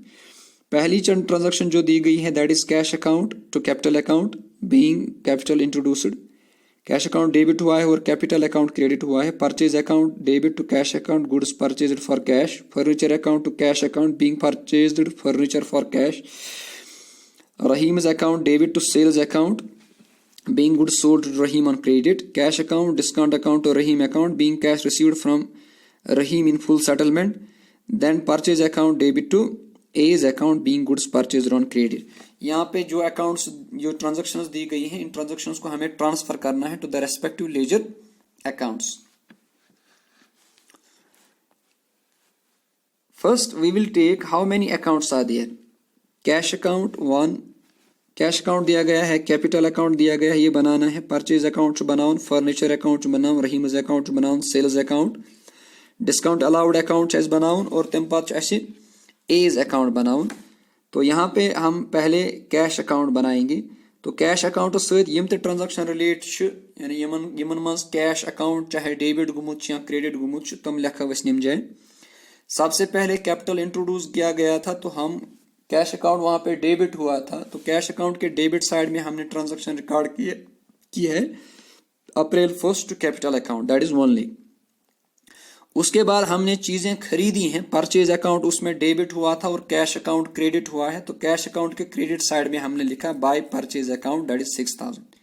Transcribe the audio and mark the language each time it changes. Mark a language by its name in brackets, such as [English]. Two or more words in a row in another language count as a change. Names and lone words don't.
[Hindi] पहली ट्रांजैक्शन जो दी गई है [English] that is cash account to capital account being capital introduced. cash account [Hindi] डेबिट हुआ है और [English] capital account [Hindi] क्रेडिट हुआ है। [English] purchase account debit to cash account goods purchased for cash. furniture account to cash account being purchased furniture for cash. Rahim's account debit to sales account being goods sold to Rahim on credit. Cash account discount account to Rahim account being cash received from Rahim in full settlement. Then purchase account debit to A's account being goods purchase on credit. [Hindi] यहाँ पे जो अकाउंट्स जो ट्रांजेक्शन्स दी गई हैं इन ट्रांजेक्शन्स को हमें ट्रांसफर करना है [English] to the respective ledger accounts. first we will take how many accounts are there. cash account 1, cash account [Hindi] दिया गया है, [English] capital account [Hindi] दिया गया है, ये बनाना है। [English] purchase account [Hindi] बनाओ, [English] furniture account [Hindi] बनाओ, रहीमज अकाउंट बनाओ, [English] sales account, discount allowed account [Hindi] बनाओ और [Kashmiri] तम पत [English] A's account [Hindi] बनाओ। तो यहाँ पे हम पहले [English] cash account [Hindi] बनाएंगे। [Kashmiri] तो [English] cash account [Kashmiri] सहित यम [English] transaction relate [Kashmiri] यानी यमन मज [English] cash account [Kashmiri] चाहे डेबिट गुमुत या क्रेडिट गुमुत तम लिखो निम जाए। [Hindi] सबसे पहले कैपिटल इंट्रोड्यूस किया गया था तो हम [English] cash account [Hindi] वहाँ पे डेबिट हुआ था, तो [English] cash account [Hindi] के [English] debit side [Hindi] में हमने ट्रांजेक्शन रिकॉर्ड की है अप्रैल 1 [English] to capital account, that is only. [Hindi] उसके बाद हमने चीजें खरीदी हैं, [English] purchase account [Hindi] उसमें डेबिट हुआ था और [English] cash account [Hindi] क्रेडिट हुआ है, तो [English] cash account [Hindi] के [English] credit side [Hindi] में हमने लिखा [English] by purchase account, that is 6000.